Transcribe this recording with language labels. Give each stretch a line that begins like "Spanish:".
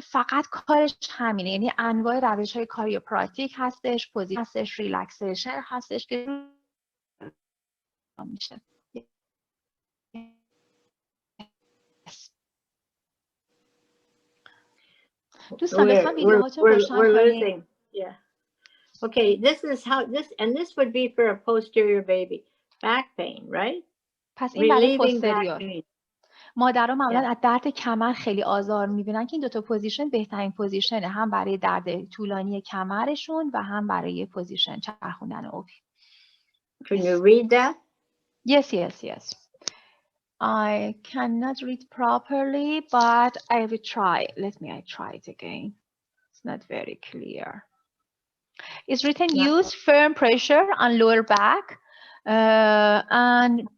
Persian: فقط کارش همینه، یعنی انواع روش های کاریوپراتیک هستش، پوزیشن هستش، ریلکسیشن هستش که میشه. دوستان لطفاً ویدیوهاتون روشن کنید.
English: Yeah. Okay, this is how this would be for a posterior baby. Back pain, right?
Persian: پس این برای پوستریور. مادرها معمولاً از درد کمر خیلی آزار میبینن که این دوتا پوزیشن بهترین پوزیشنه، هم برای درد طولانی کمرشون و هم برای پوزیشن چرخوندن اوپی.
English: Can you read that? Yes. I cannot read properly, but I will try. I try it again. It's not very clear. It's written use firm pressure on lower back and